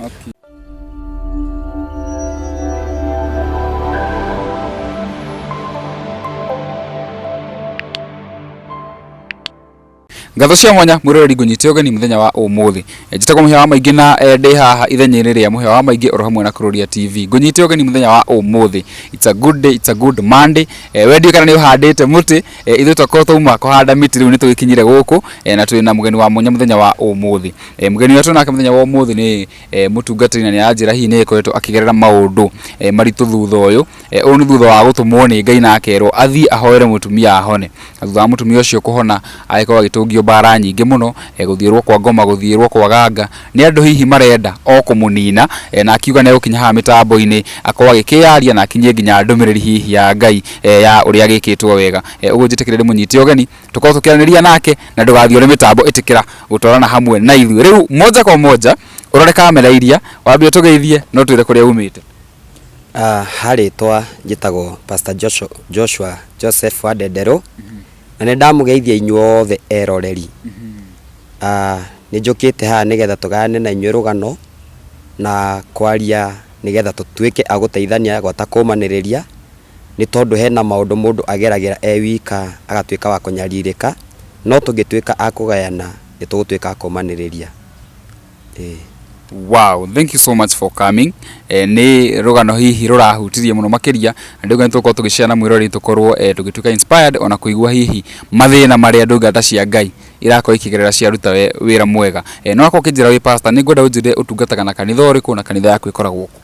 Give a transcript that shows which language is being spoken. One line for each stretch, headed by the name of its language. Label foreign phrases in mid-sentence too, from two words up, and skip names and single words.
Kikuyu: Ngatho cia mwanya mwiroreri ngunyite ũgeni muthenya wa umuthi njitagwo muhya wa maingi na ndi haha ithenyeire ria muhya wa maingi oro hamwe na Kuroria TV ngunyite ũgeni muthenya wa umuthi.
English: It's a good day, it's a good Monday.
Kikuyu: Wendi kana ni uhandite muti ithu twakorwo tuma kuhanda miti riu ni tugikinyire guku na tuli na mugeni wa mwanya muthenya wa umuthi. Mugeni wetu nake muthenya wa umuthi ni mutungatĩri na ni anjira hihi ni ikoretwo akigerera maundu maritu thutha uyu ni thutha wa gutumwo ni Ngai na akerwo athi ahoere mutumia ahone thutha wa mutumia ucio kuhona agĩkorwo agĩtũngio bara nyingĩ mũno gũthiĩrwo kwa ngoma gũthiĩrwo kwa ganga nĩ andũ hihi marenda o kũmũnina na akiuga nĩ gũkinya haha mĩtambo-inĩ akorwo agĩkĩyaria na akinyie nginya ndũmĩrĩri hihi ya Ngai ya ũrĩa agĩkĩtwo wega ũguo njĩtĩkĩrĩre mũnyite ũgeni tũkorwo tũkĩaranĩria nake na ndũgathiĩ ũrĩ mĩtambo ĩtĩkĩra gũtwarana hamwe na ithuĩ rĩu
Swahili: moja kwa moja
Kikuyu: ũrore kamera iria wambie tũgeithie no twĩre kũrĩa umĩte. Harĩtwa njĩtagwo Pastor Joshua Joseph wa Ndendero na nĩ ndamugeithia inyuothe eroreri nĩ njũkĩte haha nĩgetha tũgayane na inyuĩ rũgano na kwaria nĩgetha tũtuĩke a gũteithania gwata kũmanĩrĩria nĩ tondũ hena maũndũ mũndũ ageragĩra wika agatuĩka wa kũnyarirĩka no tũngĩtuĩka a kũgayana nĩ tũgũtuĩka a kũmanĩrĩria.
English: Wow, thank you so much for coming.
Kikuyu: Ni rugano hihi rurahutirie muno makiria nduga nituko tugiciana mwirori tukorwo tugituka inspired ona kuigua hihi mathina maria ndungata cia Ngai irako ikigerera cia ruta wira mwega no akwo kinjira wi pastor ni ngwenda unjire utungataga na kanitha uriku na kanitha yaku ikoragwo ku.